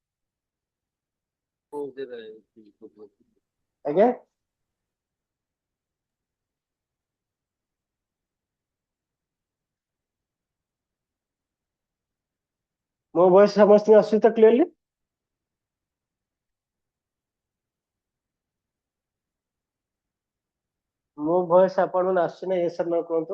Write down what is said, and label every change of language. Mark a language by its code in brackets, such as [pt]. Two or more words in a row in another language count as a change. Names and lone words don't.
[or] ଆଜ୍ଞା, ମୋ ଭଏସ ସମସ୍ତଙ୍କୁ ଆସୁଛି ତ କ୍ଲିୟରଲି? ମୋ ଭଏସ ଆପଣ ଆସୁଛି ନା? [en] yes or no [or] କୁହନ୍ତୁ।